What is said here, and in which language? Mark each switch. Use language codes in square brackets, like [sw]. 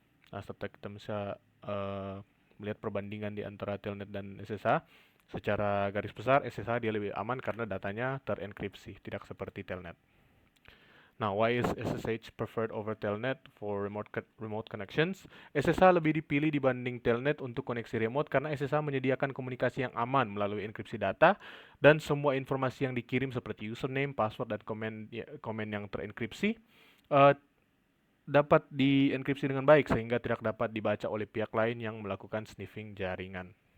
[id] Nah, serta kita bisa eh, melihat perbandingan di antara Telnet dan SSH. Secara garis besar, SSH dia lebih aman karena datanya terenkripsi, tidak seperti Telnet. [en] Nah, why is SSH preferred over Telnet for remote connections? [id] SSH lebih dipilih dibanding Telnet untuk koneksi remote karena SSH menyediakan komunikasi yang aman melalui enkripsi data dan semua informasi yang dikirim seperti username, password, dan komen yang terenkripsi uh, dapat dienkripsi dengan baik sehingga tidak dapat dibaca oleh pihak lain yang melakukan sniffing jaringan.